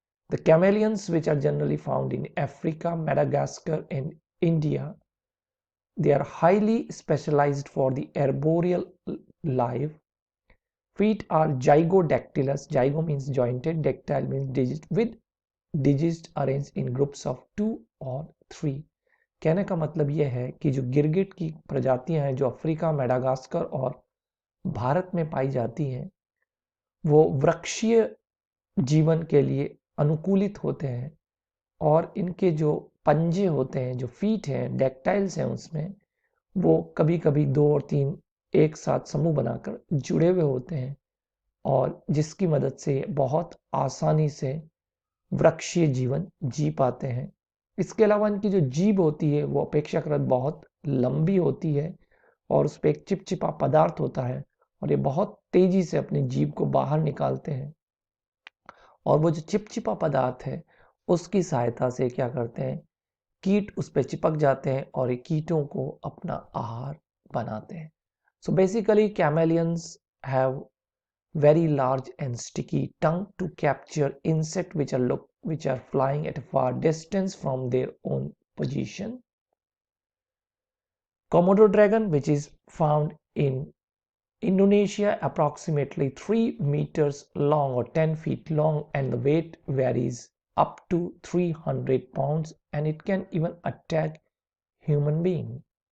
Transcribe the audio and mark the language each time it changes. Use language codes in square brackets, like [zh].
[en] The chameleons, which are generally found in Africa, Madagascar, and India, they are highly specialized for the arboreal life. Feet are zygodactylous. Zygo means jointed, dactyl means digit, with digits arranged in groups of 2 or 3. [hi] कहने का मतलब यह है कि जो गिरगिट की प्रजातियां हैं जो अफ्रीका, मेडागास्कर और भारत में पाई जाती हैं, वो वृक्षीय जीवन के लिए अनुकूलित होते हैं और इनके जो पंजे होते हैं, जो फीट हैं, डेक्टाइल्स हैं, उसमें वो कभी कभी 2 और 3 एक साथ समूह बनाकर जुड़े हुए होते हैं और जिसकी मदद से बहुत आसानी से वृक्षीय जीवन जी पाते हैं। इसके अलावा इनकी जो जीभ होती है वो अपेक्षाकृत बहुत लंबी होती है और उस पर एक चिपचिपा पदार्थ होता है और ये बहुत तेजी से अपनी जीभ को बाहर निकालते हैं और वो जो चिपचिपा पदार्थ है उसकी सहायता से क्या करते हैं, कीट उस पर चिपक जाते हैं और ये कीटों को अपना आहार बनाते हैं। [en] So basically chameleons have very large and sticky tongue to capture insect which are flying at a far distance from their own position. Komodo dragon, which is found in Indonesia, approximately 3 meters long or 10 feet long, and the weight varies up to 300 pounds, and it can even attack human being.